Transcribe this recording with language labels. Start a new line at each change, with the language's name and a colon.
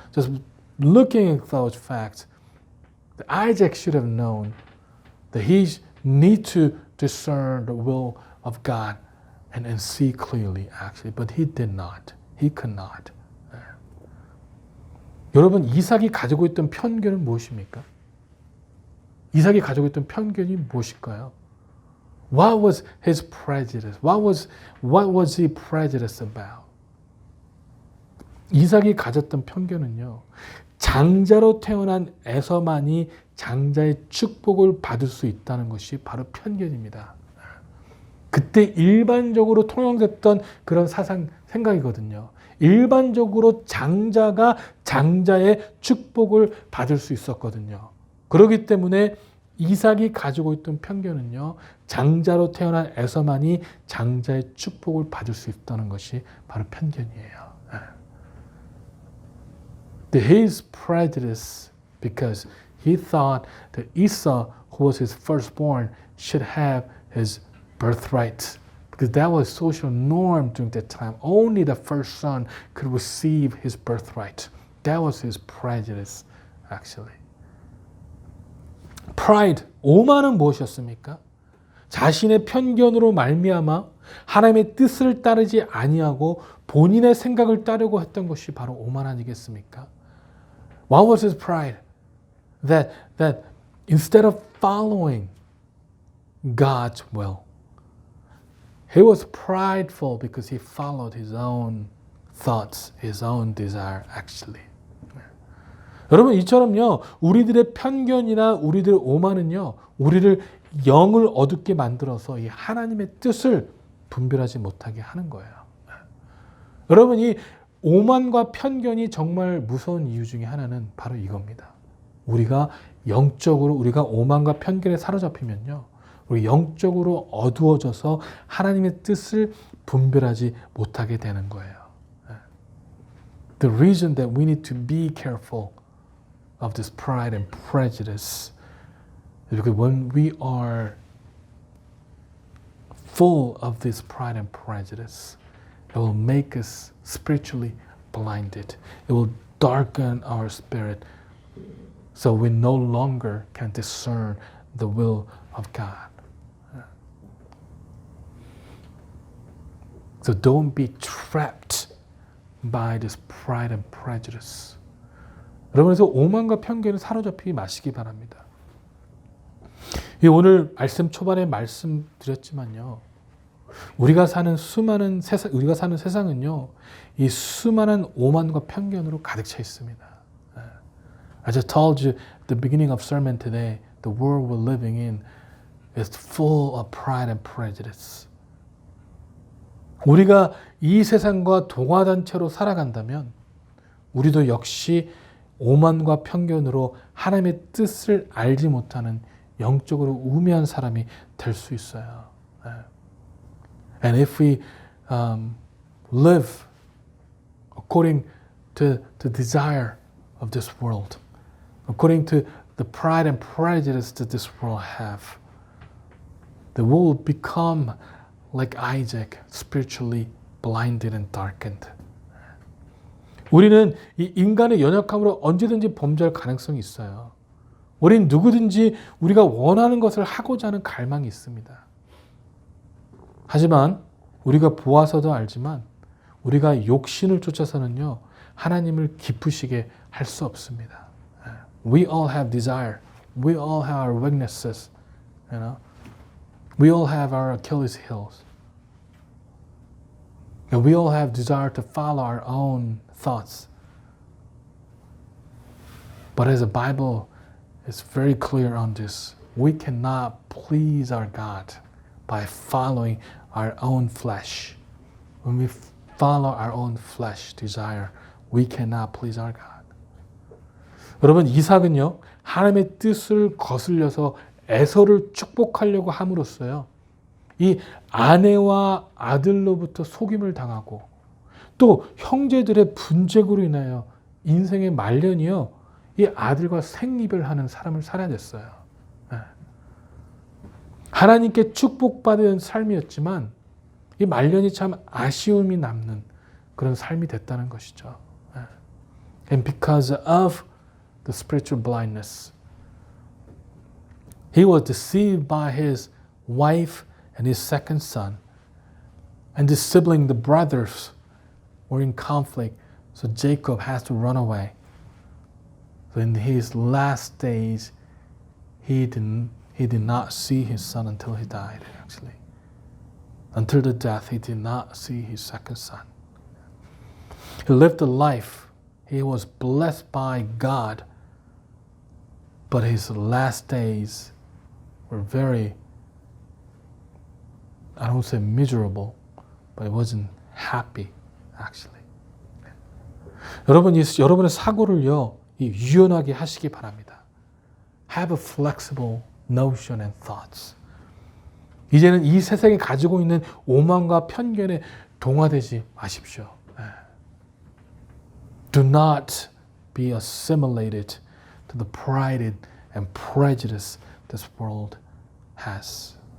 English: Just looking at those facts, Isaac should have known that he need to discern the will of God and see clearly, actually, but he did not. He could not.
Korean: 여러분, 이삭이 가지고 있던 편견은 무엇입니까? 이삭이 가지고 있던 편견이 무엇일까요?
English: What was his prejudice? What was he prejudiced about?
Korean: 이삭이 가졌던 편견은요, 장자로 태어난 에서만이 장자의 축복을 받을 수 있다는 것이 바로 편견입니다. 그때 일반적으로 통용됐던 그런 생각이거든요. 일반적으로 장자가 장자의 축복을 받을 수 있었거든요. 그렇기 때문에 이삭이 가지고 있던 편견은요, 장자로 태어난 에서만이 장자의 축복을 받을 수 있다는 것이 바로 편견이에요.
English: His prejudice, because he thought that Esau, who was his firstborn, should have his birthright. Because that was social norm during that time. Only the first son could receive his birthright. That was his prejudice, actually.
Korean: Pride, 오만은 무엇이었습니까? 자신의 편견으로 말미암아 하나님의 뜻을 따르지 아니하고 본인의 생각을 따르고 했던 것이 바로 오만 아니겠습니까?
English: What was his pride? That instead of following God's will, he was prideful because he followed his own thoughts, his own desire, actually.
Korean: 여러분, 이처럼요, 우리들의 편견이나 우리들의 오만은요, 우리를 영을 어둡게 만들어서 이 하나님의 뜻을 분별하지 못하게 하는 거예요. 여러분, 이 오만과 편견이 정말 무서운 이유 중에 하나는 바로 이겁니다. 우리가 영적으로 우리가 오만과 편견에 사로잡히면요, 우리 영적으로 어두워져서 하나님의 뜻을 분별하지 못하게 되는 거예요.
English: The reason that we need to be careful of this pride and prejudice Because when we are full of this pride and prejudice, it will make us spiritually blinded. It will darken our spirit so we no longer can discern the will of God. So don't be trapped by this pride and prejudice.
Korean: 여러분에서 오만과 편견에 사로잡히지 마시기 바랍니다. 오늘 말씀 초반에 말씀드렸지만요. 우리가 사는 세상은요. 이 수많은 오만과 편견으로 가득 차 있습니다.
English: As I told you at the beginning of sermon today, the world we're living in is full of pride and prejudice.
Korean: 우리가 이 세상과 동화단체로 살아간다면 우리도 역시 오만과 편견으로 하나님의 뜻을 알지 못하는 영적으로 우매한 사람이 될 수 있어요.
English: And if we live according to the desire of this world, according to the pride and prejudice that this world have, then we will become like Isaac, spiritually blinded and darkened.
Korean: 우리는 이 인간의 연약함으로 언제든지 범죄할 가능성이 있어요. 우리는 누구든지 우리가 원하는 것을 하고자 하는 갈망이 있습니다. 하지만 우리가 보아서도 알지만 우리가 욕심을 쫓아서는요 하나님을 기쁘시게 할 수 없습니다.
English: We all have desire. We all have our weaknesses. You know? We all have our Achilles heels. And we all have desire to follow our own thoughts. But as the Bible is very clear on this, we cannot please our God by following our own flesh. When we follow our own flesh desire, we cannot please our God.
Korean: 여러분, 이삭은요, 하나님의 뜻을 거슬려서 에서를 축복하려고 함으로써요, 이 아내와 아들로부터 속임을 당하고 또 형제들의 분쟁으로 인하여 인생의 말년이요, 이 아들과 생이별하는 사람을 살아야 됐어요. 하나님께 축복받은 삶이었지만 이 말년이 참 아쉬움이 남는 그런 삶이 됐다는 것이죠.
English: And because of the spiritual blindness, he was deceived by his wife and his second son. And this sibling, the brothers, were in conflict. So Jacob has to run away. So in his last days, he did not see his son until he died, actually. Until the death, he did not see his second son. He lived a life. He was blessed by God. But his last days were very, I don't say miserable, but he wasn't happy, actually.
Korean: 여러분의 사고를요, 유연하게 하시기 바랍니다.
English: Have a flexible notion and thoughts.
Korean: 이제는 이 세상에 가지고 있는 오만과 편견에 동화되지 마십시오.
English: Do not be assimilated to the pride and prejudice this world has.